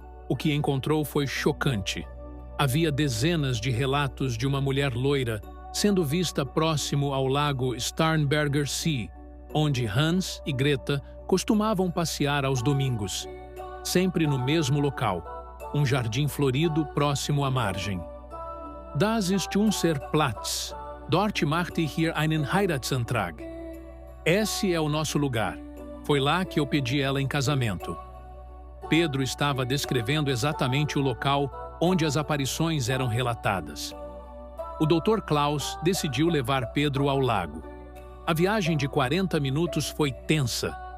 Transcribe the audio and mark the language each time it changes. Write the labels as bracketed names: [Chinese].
[Portuguese] O que encontrou foi chocante. Havia dezenas de relatos de uma mulher loira sendo vista próximo ao lago Starnberger See, onde Hans e Greta costumavam passear aos domingos, sempre no mesmo local, um jardim florido próximo à margem. [German] Das ist unser Platz. Dort machte ich hier einen Heiratsantrag. [Portuguese] Esse é o nosso lugar. Foi lá que eu pedi ela em casamento. Pedro estava descrevendo exatamente o local onde as aparições eram relatadas. O Dr. Klaus decidiu levar Pedro ao lago. A viagem de 40 minutos foi tensa.